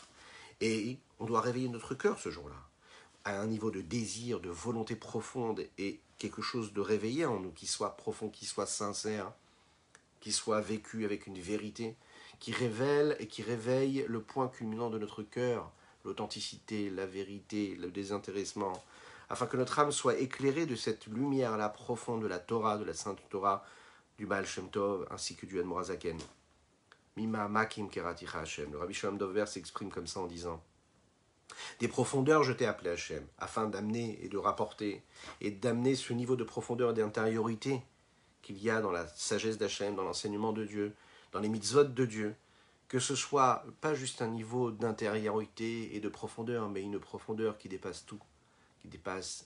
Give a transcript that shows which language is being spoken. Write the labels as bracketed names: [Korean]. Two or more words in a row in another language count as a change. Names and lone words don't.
[French] Et on doit réveiller notre cœur ce jour-là, à un niveau de désir, de volonté profonde, et quelque chose de réveillé en nous, qui soit profond, qui soit sincère, qui soit vécu avec une vérité, qui révèle et qui réveille le point culminant de notre cœur, l'authenticité, la vérité, le désintéressement, afin que notre âme soit éclairée de cette lumière-là profonde de la Torah, de la Sainte Torah, du Baal Shem Tov, ainsi que du Admorazaken. [Hebrew] ממעמקים קראתיך השם. [French] Le Rabbi Shalom Dovber s'exprime comme ça en disant: des profondeurs je t'ai appelé Hashem, afin d'amener et de rapporter, et d'amener ce niveau de profondeur et d'intériorité qu'il y a dans la sagesse d'Hachem, dans l'enseignement de Dieu, dans les mitzvot de Dieu, que ce soit pas juste un niveau d'intériorité et de profondeur, mais une profondeur qui dépasse tout, qui dépasse